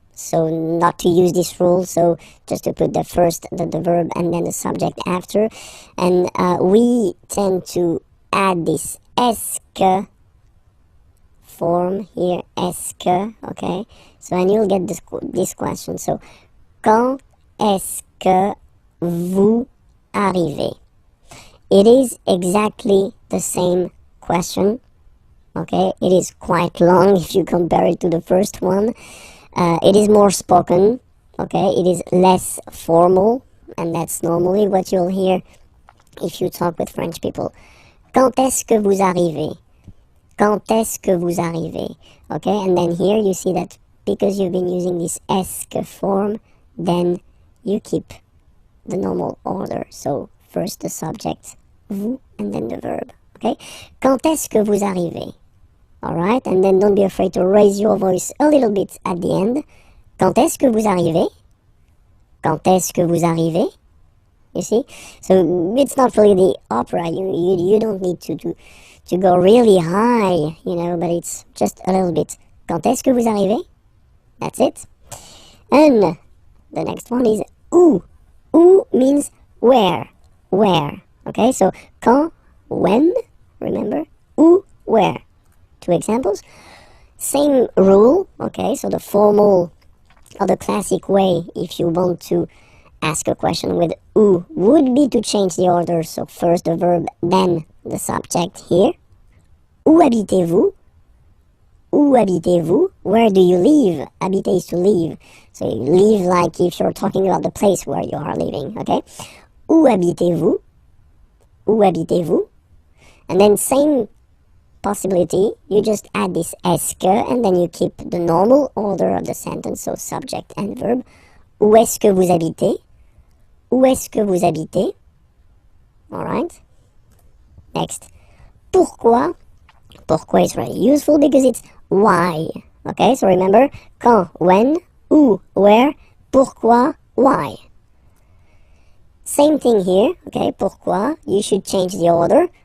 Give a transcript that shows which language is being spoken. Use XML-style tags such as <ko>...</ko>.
<en>So not to use this rule, so just to put the first, the verb, and then the subject after. And we tend to add this est-ce que form here, est-ce que, okay? So, and you'll get this question.</en> <fr>So, quand est-ce que vous arrivez?</fr> <en>It is exactly the same question, okay? It is quite long if you compare it to the first one. It is more spoken, okay? It is less formal, and that's normally what you'll hear if you talk with French people.</en> <fr>Quand est-ce que vous arrivez? Quand est-ce que vous arrivez?</fr> <en>Okay, and then here you see that because you've been using this est-ce que form, then you keep the normal order. So first the subject, vous, and then the verb, okay?</en> <fr>Quand est-ce que vous arrivez?</fr> <en>Alright, and then don't be afraid to raise your voice a little bit at the end.</en> <fr>Quand est-ce que vous arrivez? Quand est-ce que vous arrivez?</fr> <en>You see? So it's not really the opera. You don't need to go really high, you know, but it's just a little bit.</en> <fr>Quand est-ce que vous arrivez?</fr> <en>That's it. And the next one is où. Où means where. Where. Okay, so quand, when, remember? Où, where. Two examples. Same rule, okay, so the formal or the classic way, if you want to ask a question with où, would be to change the order. So first the verb, then the subject here.</en> <fr>Où habitez-vous? Où habitez-vous?</fr> <en>Where do you live? Habiter is to live. So you live like if you're talking about the place where you are living, okay?</en> <fr>Où habitez-vous? Où habitez-vous?</fr> <en>And then same possibility, you just add this est-ce que, and then you keep the normal order of the sentence, so subject and verb.</en> <fr>Où est-ce que vous habitez? Où est-ce que vous habitez?</fr> <en>Alright. Next. Pourquoi? Pourquoi is very useful because it's why. Okay, so remember, quand, when, où, where, pourquoi, why. Same thing here, okay, pourquoi, you should change the order.</en>